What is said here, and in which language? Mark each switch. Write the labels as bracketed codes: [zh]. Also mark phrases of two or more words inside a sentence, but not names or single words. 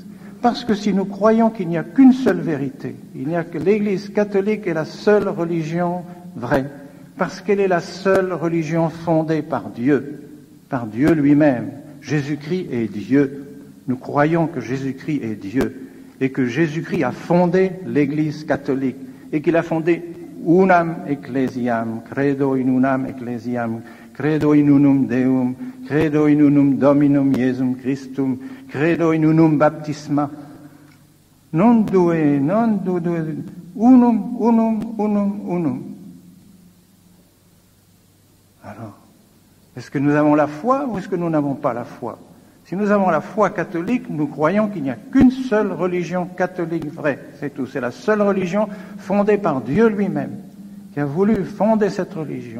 [fr] Parce que si nous croyons qu'il n'y a qu'une seule vérité, il n'y a que l'Église catholique est la seule religion vraie, parce qu'elle est la seule religion fondée par Dieu lui-même. Jésus-Christ est Dieu. Nous croyons que Jésus-Christ est Dieu et que Jésus-Christ a fondé l'Église catholique et qu'il a fondé [la] unam ecclesiam, credo in unam ecclesiam, credo in unum Deum, credo in unum Dominum Iesum Christum, credo in unum baptisma. Non due, unum. [fr] Alors, est-ce que nous avons la foi ou est-ce que nous n'avons pas la foi? Si nous avons la foi catholique, nous croyons qu'il n'y a qu'une seule religion catholique vraie, c'est tout. C'est la seule religion fondée par Dieu lui-même, qui a voulu fonder cette religion.